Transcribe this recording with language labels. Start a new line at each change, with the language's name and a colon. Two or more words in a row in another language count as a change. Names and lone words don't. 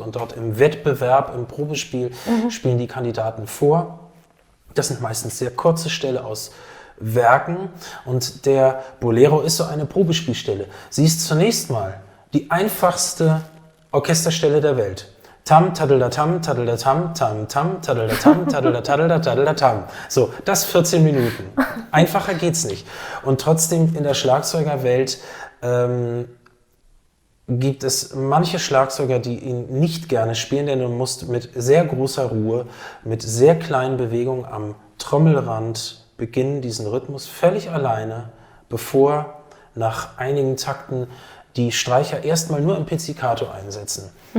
German: Und dort im Wettbewerb, im Probespiel, spielen die Kandidaten vor. Das sind meistens sehr kurze Stellen aus Werken. Und der Bolero ist so eine Probespielstelle. Sie ist zunächst mal die einfachste Orchesterstelle der Welt. Tam, taddeldatam, taddeldatam, tam, tam, taddeldatam, taddeldataddelda, taddeldatam. So, das 14 Minuten. Einfacher geht's nicht. Und trotzdem in der Schlagzeugerwelt gibt es manche Schlagzeuger, die ihn nicht gerne spielen, denn du musst mit sehr großer Ruhe, mit sehr kleinen Bewegungen am Trommelrand beginnen, diesen Rhythmus völlig alleine, bevor nach einigen Takten die Streicher erstmal nur im Pizzicato einsetzen.